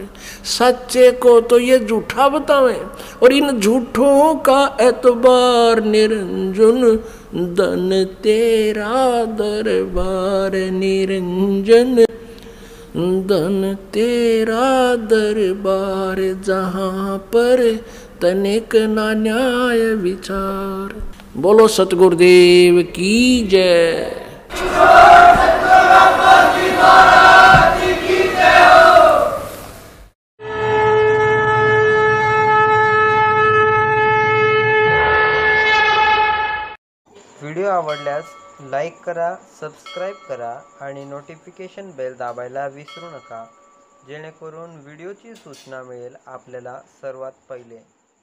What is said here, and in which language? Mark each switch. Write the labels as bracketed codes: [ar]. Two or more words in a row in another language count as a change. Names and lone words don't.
[hi] सच्चे को तो ये झूठा बतावे, और इन झूठों का एतबार निरंजन, धन तेरा दरबार निरंजन, धन तेरा दरबार। जहाँ पर तनिक न न्याय विचार। बोलो सतगुरुदेव की जय। [mr] व्हिडिओ आवडल्यास लाईक करा, सबस्क्राईब करा आणि [en] notification bell [mr] दाबायला विसरू नका, जेणेकरून व्हिडिओची सूचना मिळेल आपल्याला सर्वात पहिले.